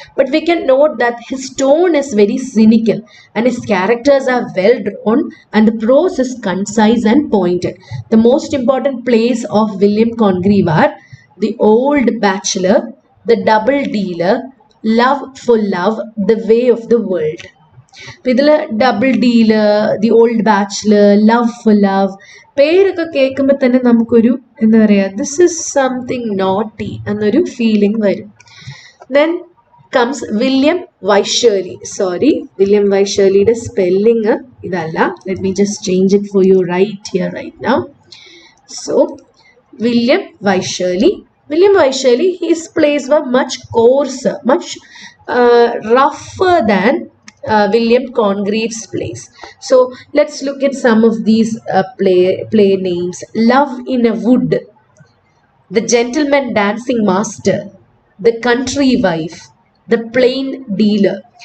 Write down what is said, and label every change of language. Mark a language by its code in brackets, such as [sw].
[en] But we can note that his tone is very cynical and his characters are well drawn and the prose is concise and pointed. The most important plays of William Congreve are The Old Bachelor, The Double Dealer, Love for Love, The Way of the World. [ml] അപ്പോൾ ഇതിൽ double deal, the old bachelor, love for love, പേരൊക്കെ കേൾക്കുമ്പോൾ തന്നെ നമുക്കൊരു എന്താ പറയുക, [en] this is something naughty [ml] എന്നൊരു feeling വരും. [en] then comes [ml] William വൈഷേർലി. Sorry, William വൈഷേർലിയുടെ spelling ഇതല്ല. [en] Let me just change it for you right here right now. So William Wycherley. William Wycherley, his plays were much coarser, much rougher than William Congreve's plays. So let's look at some of these play names. Love in a Wood, The Gentleman Dancing Master, The Country Wife, The Plain Dealer.